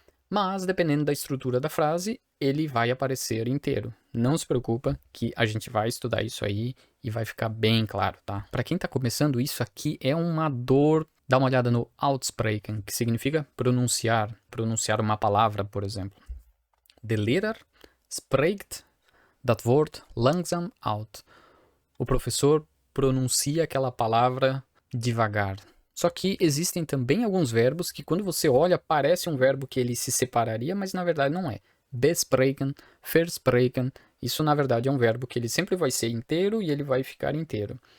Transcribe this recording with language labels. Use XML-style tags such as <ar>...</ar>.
<pt>Mas, dependendo da estrutura da frase, ele vai aparecer inteiro. Não se preocupa que a gente vai estudar isso aí e vai ficar bem claro, tá? Para quem tá começando, isso aqui é uma dor. Dá uma olhada no uitspreken, que significa pronunciar uma palavra, por exemplo.</pt> <nl>De leraar spreekt dat woord langzaam uit.</nl> <pt>O professor pronuncia aquela palavra devagar. Só que existem também alguns verbos que quando você olha parece um verbo que ele se separaria, mas na verdade não é. Bespreken, verspreken, isso na verdade é um verbo que ele sempre vai ser inteiro e ele vai ficar inteiro.</pt>